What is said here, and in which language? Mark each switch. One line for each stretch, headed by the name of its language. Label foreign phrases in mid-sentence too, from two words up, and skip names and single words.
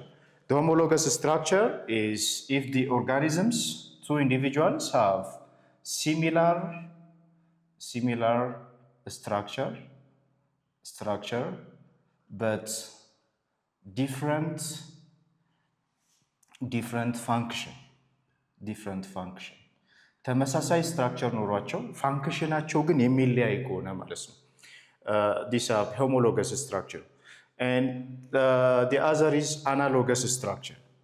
English: The homologous structure is if the organisms, two individuals have similar structure but different function.
Amharic: ተመሳሳይ ስትራክቸር ኖሯቸው ፋንክሽናቸው ግን የሚለያይ ከሆነ ማለት ነው።
English: These are homologous structure. And the other is analogous structure.